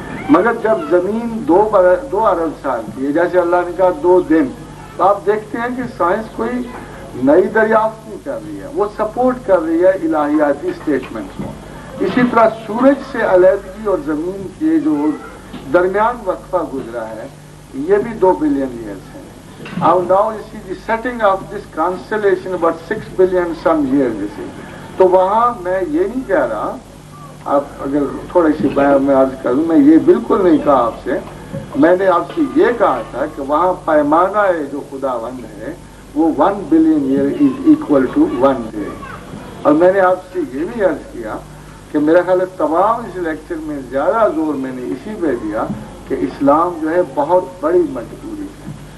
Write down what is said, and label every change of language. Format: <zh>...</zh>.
<ur>مگر جب زمین 2 ارب سال کی ہے, جیسے اللہ نے کہا 2 دن, تو آپ دیکھتے ہیں کہ سائنس کوئی نئی دریافت نہیں کر رہی ہے, وہ سپورٹ کر رہی ہے الہیاتی اسٹیٹمنٹس کو. اسی طرح سورج سے علیحدگی اور زمین کے جو درمیان وقفہ گزرا ہے یہ بھی 2 بلین ایئرس ہیں.</ur> <en>Now you see the setting of this constellation about 6 billion some years you see.</en> <ur>تو وہاں میں یہ نہیں کہہ رہا, آپ اگر تھوڑی سی بیان میں عرض کروں, میں یہ بالکل نہیں کہا آپ سے. میں نے آپ سے یہ کہا تھا کہ وہاں پیمانہ جو خداوند ہے وہ</ur> <en>1 billion year is equal to 1 day.</en> <ur>اور میں نے آپ سے یہ بھی عرض کیا کہ میرا خیال ہے تمام اس لیکچر میں زیادہ زور میں نے اسی پہ دیا کہ اسلام جو ہے بہت بڑی مجبوری ہے.</ur>